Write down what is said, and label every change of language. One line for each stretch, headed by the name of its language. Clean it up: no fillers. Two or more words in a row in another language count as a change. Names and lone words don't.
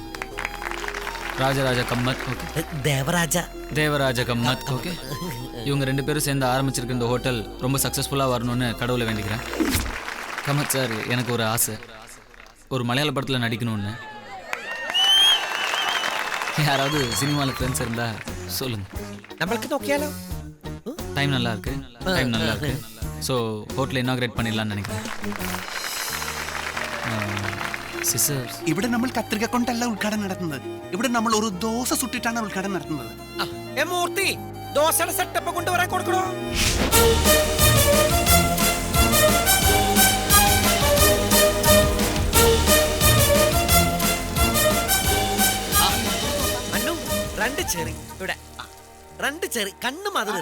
Tamil: ராஜராஜ கம்மத், தேவராஜ கம்மத், ஓகே. இவங்க 2 பேரும் சேர்ந்து ஆரம்பிச்சிருக்க இந்த ஹோட்டல் ரொம்ப சக்ஸஸ்ஃபுல்லாக வரணும்னு கடவுளை வேண்டிக்கிறேன். கம்மத் சார், எனக்கு ஒரு ஆசை, ஒரு மலையாள படத்தில் நடிக்கணும்னு. யாராவது சினிமாவில் ஃப்ரெண்ட்ஸ் இருந்தா சொல்லுங்க.
Malayalam: നമ്മൾക്ക് നോക്കിയാലോ?
Tamil: டைம் நல்லா இருக்கு, டைம் நல்லா இருக்கு. ஸோ ஹோட்டலை இனாഗ്രേറ്റ് பண்ணிடலாம்னு நினைக்கிறேன்.
Malayalam: സിസ്റ്റർ, ഇവിടെ നമ്മൾ കത്രിക കൊണ്ടല്ല ഉദ്ഘാടനം നടത്തുന്നത്. ഇവിടെ നമ്മൾ ഒരു ദോശ സുട്ടിട്ടാണ് ഉദ്ഘാടനം നടത്തുന്നത്. മൂർത്തി ദോശയുടെ സെറ്റപ്പ് കൊണ്ടുവരാൻ കൊടുക്കണോ? അന്നു രണ്ട് ചെറി ഇവിടെ, രണ്ട് ചെറി കണ്ണ് മാതിരി